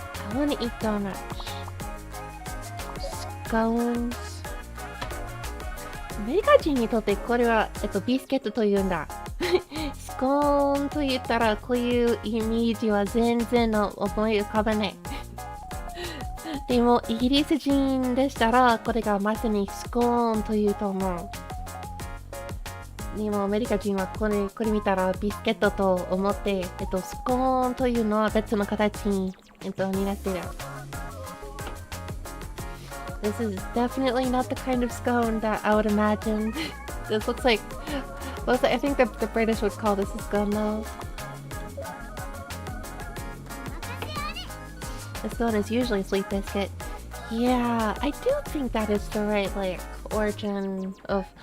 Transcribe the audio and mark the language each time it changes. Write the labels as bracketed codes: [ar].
[en] I want to eat donuts. Scones. [ja] アメリカ人にとってこれは、ビスケットというんだ。スコーンと言ったらこういうイメージは全然思い浮かばない。でもイギリス人でしたらこれがまさにスコーンというと思う。でもアメリカ人はこれ見たらビスケットと思って、スコーンというのは別の形に、になってる。 [en] This is definitely not the kind of scone that I would imagine. This looks like, I think the British would call this a scone though. The scone is usually sweet biscuit. Yeah, I do think that is the right, origin of...